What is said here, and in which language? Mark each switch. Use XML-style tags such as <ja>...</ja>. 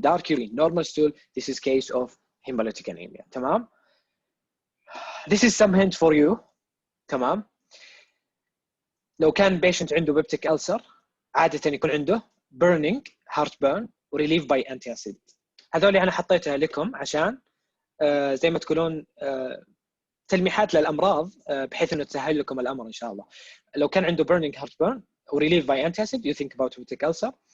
<en>Dark urine, normal stool, this is case of hemolytic anemia.</en> <ar>تمام.</ar> <en>This is some hint for you.</en> <ar>تمام. لو كان</ar> <en>patient عنده peptic ulcer,</en> <ar>عادة يكون عنده</ar> <en>burning, heartburn, relief by antacid.</en> <ar>هذول أنا حطيتها لكم عشان زي ما تقولون تلميحات للأمراض بحيث إنه تسهل لكم الأمر إن شاء الله. لو كان عنده</ar> <en>burning, heartburn, relief by antacid, you think about peptic ulcer.</en>